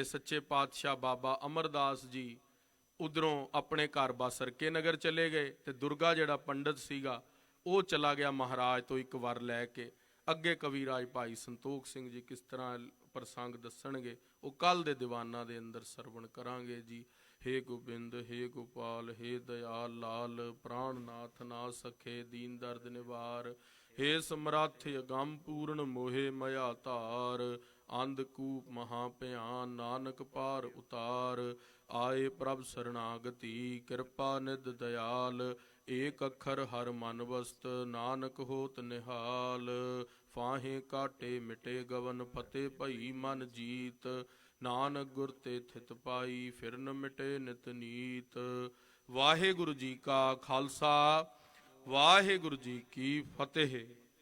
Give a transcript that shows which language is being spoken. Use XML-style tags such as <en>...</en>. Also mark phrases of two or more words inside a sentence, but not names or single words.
<pa>ਸੱਚੇ ਪਾਤਸ਼ਾਹ ਬਾਬਾ ਅਮਰਦਾਸ ਜੀ ਉਧਰੋਂ ਆਪਣੇ ਘਰ ਬਾਸਰਕੇ ਨਗਰ ਚਲੇ ਗਏ, ਤੇ ਦੁਰਗਾ ਜਿਹੜਾ ਪੰਡਤ ਸੀਗਾ ਉਹ ਚਲਾ ਗਿਆ ਮਹਾਰਾਜ ਤੋਂ ਇੱਕ ਵਾਰ ਲੈ ਕੇ। ਅੱਗੇ ਕਵੀਰਾਜ ਭਾਈ ਸੰਤੋਖ ਸਿੰਘ ਜੀ ਕਿਸ ਤਰ੍ਹਾਂ ਪ੍ਰਸੰਗ ਦੱਸਣਗੇ, ਉਹ ਕੱਲ ਦੇ ਦੀਵਾਨਾਂ ਦੇ ਅੰਦਰ ਸਰਵਣ ਕਰਾਂਗੇ ਜੀ। ਹੇ ਗੋਬਿੰਦ ਹੇ ਗੋਪਾਲ ਹੇ ਦਇਆਲ ਲਾਲ ਪ੍ਰਾਣਨਾਥ ਨਾ ਸਖੇ ਦੀਨ ਦਰਦ ਨਿਵਾਰ। ਹੇ ਸਮਰਥ ਅਗਮ ਪੂਰਨ ਮੋਹਿ ਮਇਆ ਧਾਰਿ, ਅੰਧਕੂਪ ਮਹਾਭਇਆਨ ਨਾਨਕ ਪਾਰਿ ਉਤਾਰਿ। ਆਏ ਪ੍ਰਭ ਸਰਣਾਗਤੀ ਕਿਰਪਾ ਨਿਧਿ ਦਇਆਲ ਏਕ ਅਖਰੁ ਹਰਿ ਮਨਿ ਵਸਤ ਨਾਨਕ ਹੋਤ ਨਿਹਾਲ। ਫਾਹੇ ਕਾਟੇ ਮਿਟੇ ਗਵਨ ਫਤਹਿ ਭਈ ਮਨਿ ਜੀਤ, ਨਾਨਕ ਗੁਰ ਤੇ ਥਿਤ ਪਾਈ ਫਿਰਿ ਨ ਮਿਟੇ ਨਿਤ ਨੀਤ। ਵਾਹਿਗੁਰੂ ਜੀ ਕਾ ਖਾਲਸਾ ਵਾਹਿਗੁਰੂ ਜੀ ਕੀ ਫਤਹਿ।</pa>